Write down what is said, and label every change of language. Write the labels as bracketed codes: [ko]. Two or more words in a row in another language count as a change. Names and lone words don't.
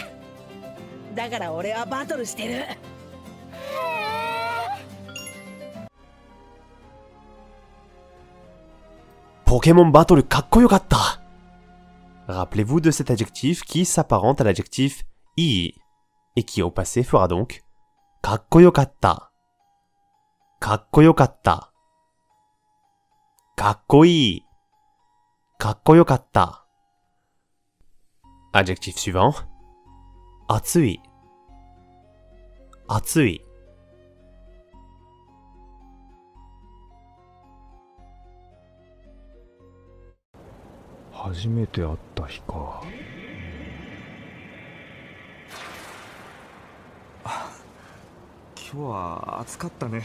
[ja] だから俺はバトルしてる。 Pokémon Battle kakkoyokatta. [fr] Rappelez-vous de cet adjectif qui s'apparente à l'adjectif ii et qui au passé fera donc kakkoyokatta. [ja] かっこよかった。かっこいい. [fr] Kakkoyokatta. Adjectif suivant. [ja] 暑い。暑い. 初めて会った日か。今日は暑かったね。